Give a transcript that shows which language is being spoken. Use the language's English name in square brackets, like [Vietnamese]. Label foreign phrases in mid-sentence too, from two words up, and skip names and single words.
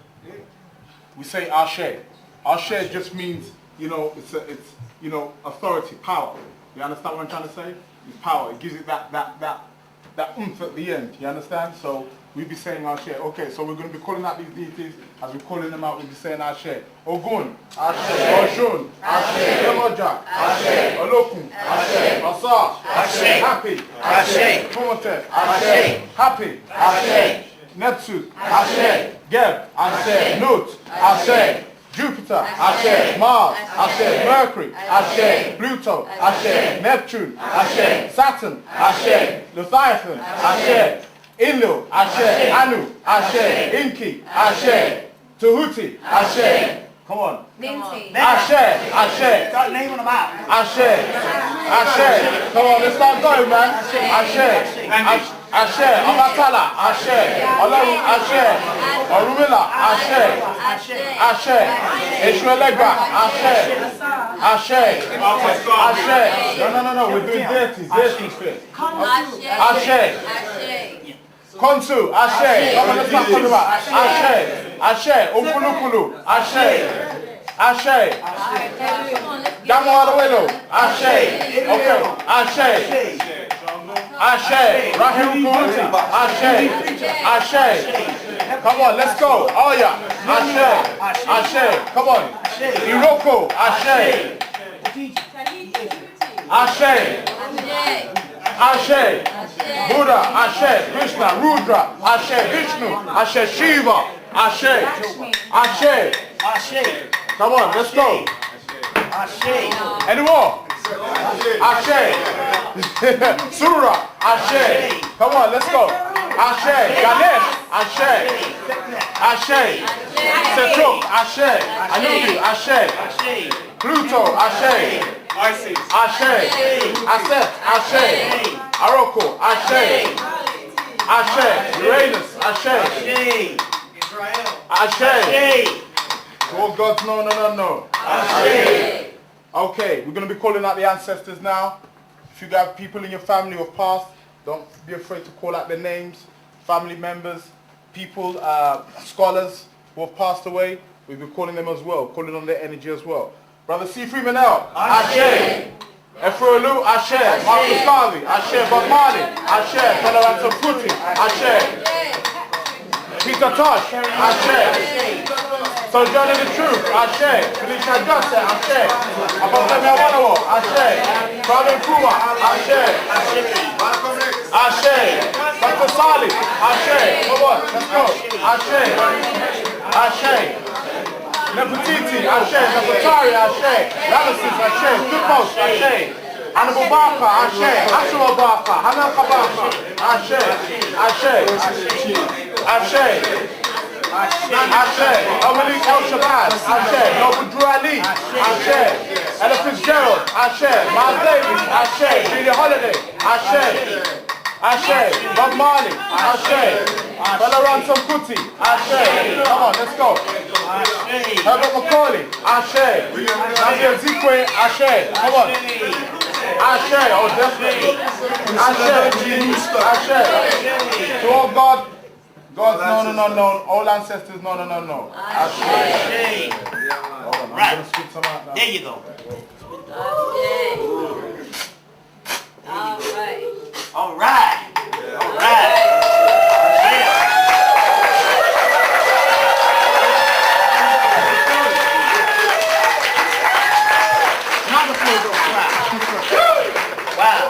[English] Yeah. We say Ashe. Ashe just means, you know, it's you know, authority, power. You understand what I'm trying to say? It's power. It gives it that oomph at the end. You understand? So we'll be saying Ashe. Okay, so we're going to be calling out these deities. As we're calling them out, we'll be saying Ashe. Ogun, Ashe. Oshun, Ashe. Yemoja, Ashe. Olokun, Ashe. Asa, Ashe. Happy, Ashe. Promoter, Ashe. Happy, Ashe. Neptune, Ashe. Geb, Ashe. Nut, Ashe. Jupiter, Ashe. Mars, Ashe. Mercury, Ashe. Pluto, Ashe. Neptune, Ashe. Saturn, Ashe. Leviathan, Ashe. Enlil, Ashe. Anu, Ashe. Inki, Ashe. Tahuti, Ashe. Come on. Ashe, Ashe. Start naming them out. Ashe, Ashe. Come on, let's start going, man. Ashe, Ashe. Abatala, Ashe. Olaru, Ashe. Orumila, Ashe. Ashe. Eshuelegba, Ashe. Ashe. Ashe. No. We're doing deities. Deities first. Ashe. Konsu, Ashe. Come on, let's start talking about Ashe. Ashe. Umpulupulu, Ashe. Ashe. Damoalawelo, Ashe. Okay. Ashe. Ashe. Rahim Kuruti, Ashe. Ashe. Come on, let's go. Oh yeah. Ashe. Ashe. Come on. Iroko, Ashe. Ashe. Ashe. Buddha, Ashe. Krishna, Rudra, Ashe. Vishnu, Ashe. Shiva, Ashe. Ashe. Ashe. Come on, let's go. Ashe. Any more? Ashe. Surah, Ashe. Come on, let's go. Ashe. Ganesh, Ashe. Ashe. Setuk, Ashe. Anubi, Ashe. Pluto, Ashe. Ashe. Aset, Ashe. Aroko, Ashe. Ashe. Uranus, Ashe. Ashe. Oh God, no. Ashe. Okay, we're going to be calling out the ancestors now. If you got people in your family who have passed, don't be afraid to call out their names. Family members, people, scholars who have passed away, we'll be calling them as well, calling on their energy as well. Brother C3 Manel, Ashe. Efrolu, Ashe. Marcus Garvey, Ashe. Bob Marley, Ashe. Tolerance Kuti, Ashe. Peter Tosh, Ashe. Sojourner the Truth, Ashe. Felicia Johnson, Ashe. Apostle Wanawo, Ashe. Brother Kuma, Ashe. Ashe. Dr. Sali, Ashe. Come on, let's go. Ashe. Ashe. Neputiti, Ashe. Neputari, Ashe. Ramesses, Ashe. Tupos, Ashe. Hannibal Barker, Ashe. Ashura Barker, Hanaka Barker, Ashe. Ashe. Ashe. Malik El Shabazz, Ashe. Noble Drew Ali, Ashe. Ella Fitzgerald, Ashe. Miles Davis, Ashe. Julia Holiday, Ashe. Ashe. Bob Marley. Ashe. Fella Ransom Kuti. Ashe. Come on, let's go. Herbert Macaulay. Ashe. Nadia Zikwe. Ashe. Come on. Ashe. Oh, definitely. Ashe. Ashe. To all God. God's no. All ancestors, no. Ashe. Right. There you go. All right. Wow.